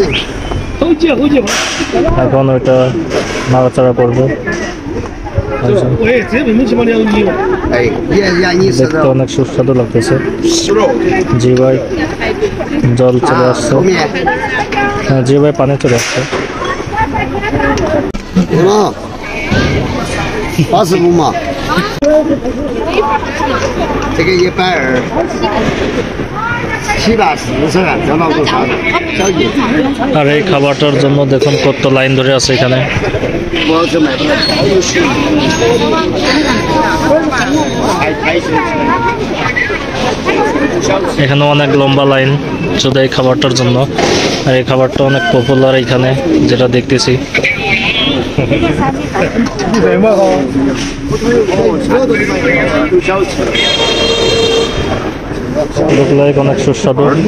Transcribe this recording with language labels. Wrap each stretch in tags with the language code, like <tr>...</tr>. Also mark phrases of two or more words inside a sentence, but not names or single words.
<bn>এখন ওইটা নাড়াচাড়া করবে। দেখতে অনেক সুস্বাদু লাগতেছে, জিভায় জল চলে আসছে, জিভায় পানি চলে আসছে।</bn> <zh>85 嘛，这个120，740这老多啥子？小姐，</zh> <bn>আর এই খাবারটার জন্য দেখুন কত লাইন ধরে আছে এখানে।</bn> <zh>我这买不了。</zh> <bn>এখানে অনেক লম্বা লাইন শুধু এই খাবারটার জন্য। আর এই খাবারটা অনেক পপুলার এখানে, যেটা দেখতেছি। লোক অনেক সুস্বাদু।</bn>